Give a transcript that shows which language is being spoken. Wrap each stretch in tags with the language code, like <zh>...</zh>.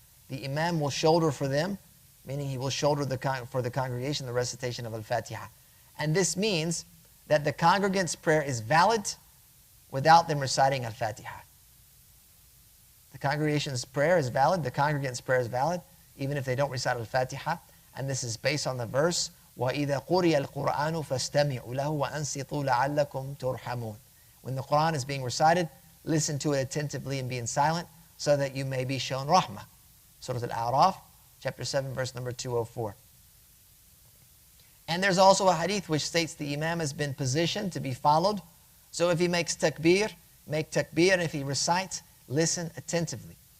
<en>The Imam will shoulder for them, meaning he will shoulder for the congregation the recitation of Al-Fatiha. And this means that the congregant's prayer is valid without them reciting Al-Fatiha. The congregation's prayer is valid, the congregant's prayer is valid, even if they don't recite Al-Fatiha.</en> <ar>And this is based on the verse, وَإِذَا قُرِيَ الْقُرْآنُ فَاسْتَمِعُوا لَهُ وَأَنْصِتُوا لَعَلَّكُمْ تُرْحَمُونَ.</ar> <en>When the Quran is being recited, listen to it attentively and being silent so that you may be shown rahmah. Surah Al-A'raf, chapter 7, verse number 204. And there's also a hadith which states the Imam has been positioned to be followed. So if he makes takbir, make takbir, and if he recites, listen attentively.</en>